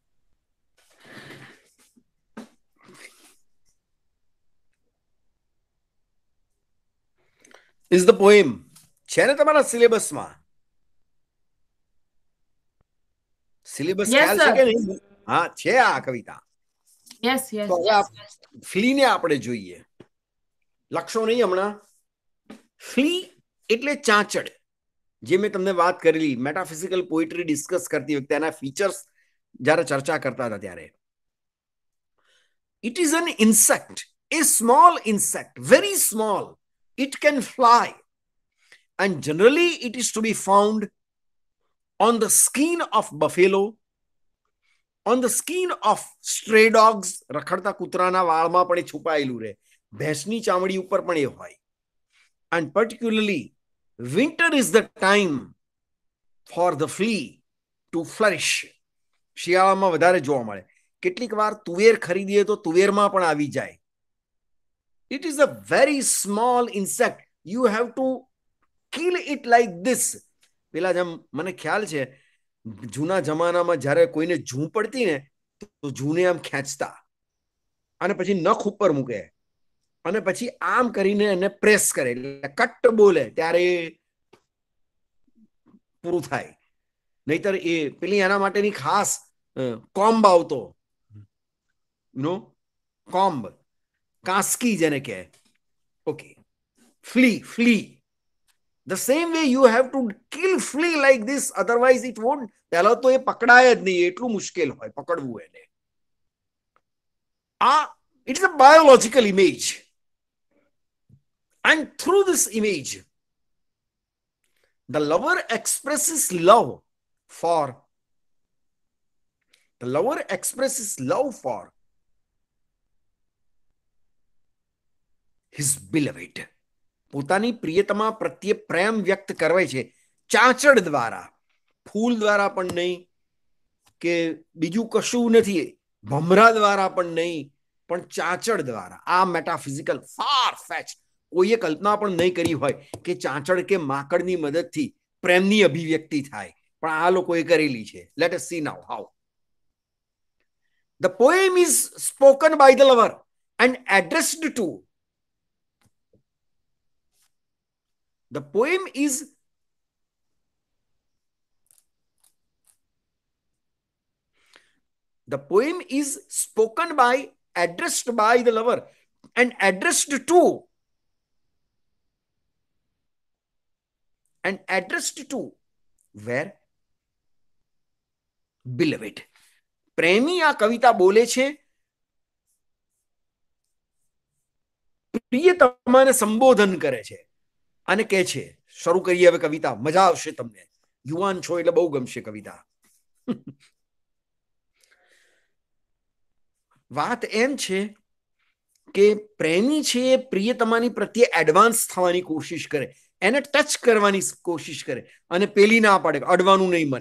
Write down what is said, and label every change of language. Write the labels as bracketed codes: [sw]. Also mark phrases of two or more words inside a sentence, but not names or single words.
[en] is the poem. [gu] છે ને તમારા સિલેબસમાં? સિલેબસ [en] Yes, [gu] ખ્યાલ છે [en] sir. [gu] કે નહીં? હા, છે આ કવિતા. [en] Yes, yes. [gu] તો હવે ફ્લીને આપણે જોઈએ. લખશો નહીં હમણાં. ફ્લી એટલે ચાંચડ. જે મેં તમને વાત કરેલી [en] metaphysical poetry [gu] ડિસ્કસ કરતી વખતે એના ફીચર્સ જ્યારે ચર્ચા કરતા હતા ત્યારે. [en] It is an insect, a small insect, very small. It can fly, and generally it is to be found on the skin of buffalo, on the skin of stray dogs. [gu] રખડતા કૂતરાના વાળમાં પણ એ છુપાયેલું રહે. ભેંસની ચામડી ઉપર પણ એ હોય. [en] And particularly winter is the time for the flea to flourish. [gu] શિયાળામાં વધારે જોવા મળે. કેટલીક વાર તુવેર ખરીદીએ તો તુવેરમાં પણ આવી જાય. [en] It is a very small insect. You have to kill it like this. [gu] પેલા જેમ મને ખ્યાલ છે જૂના જમાનામાં જ્યારે કોઈને જૂ પડતી ને તો જૂને આમ ખેંચતા અને પછી નખ ઉપર મૂકે અને પછી આમ કરીને એને પ્રેસ કરે એટલે કટ બોલે ત્યારે પૂરું થાય. નહીતર એ પેલી એના માટેની ખાસ કોમ્બ આવતો, [en] no comb, [gu] કાસ્કી જેને કહે. [en] Okay, flea. The same way you have to kill flea like this, otherwise it won't. [gu] પહેલા તો એ પકડાય જ નહીં, એટલું મુશ્કેલ હોય પકડવું એને. [en] It is a biological image, and through this image the lover expresses love for his beloved. [gu] પોતાની પ્રિયતમા પ્રત્યે પ્રેમ વ્યક્ત કરે છે ચાંચડ દ્વારા. ફૂલ દ્વારા પણ નહીં કે બીજું કશું નથી, ભમરા દ્વારા પણ નહીં, પણ ચાંચડ દ્વારા. આ [en] metaphysical far fetch, [gu] કોઈએ કલ્પના પણ નહીં કરી હોય કે ચાંચડ કે માકડની મદદથી પ્રેમની અભિવ્યક્તિ થાય, પણ આ લોકોએ કરેલી છે. [en] Let us see now how. The poem is spoken by the lover and addressed to. The poem is spoken by, addressed by the lover and addressed to. And addressed to where? Beloved. [gu] પ્રેમી આ કવિતા બોલે છે પ્રિયતમાને સંબોધન કરે છે અને કહે છે, શરૂ કરીએ હવે કવિતા, મજા આવશે તમને, યુવાન છો એટલે બહુ ગમશે કવિતા. વાત એમ છે કે પ્રેમી છે એ પ્રિયતમાની પ્રત્યે એડવાન્સ થવાની કોશિશ કરે, એને ટચ કરવાની કોશિશ કરે અને પેલી ના પાડે, અડવાનું નહીં મને.